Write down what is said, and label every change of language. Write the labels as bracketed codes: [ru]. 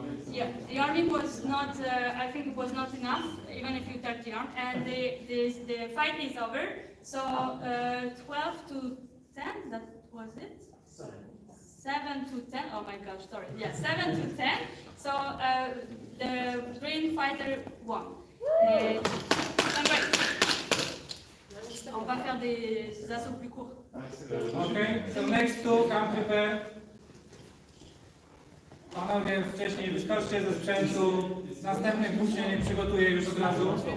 [en] Yeah, the arming was not, I think it was not enough, even if you touch the arm, and the fight is over. So 12-10, that was it? 7-10, oh my gosh, sorry. Yeah, 7-10. So the green fighter won. Congrats. [fr] On va faire des assauts plus courts. [en] Okay, so next two, come prepare. [pl] Panowie, wcześniej wyskoczcie ze sprzętu. Następnych uczniów nie przygotuję już od razu.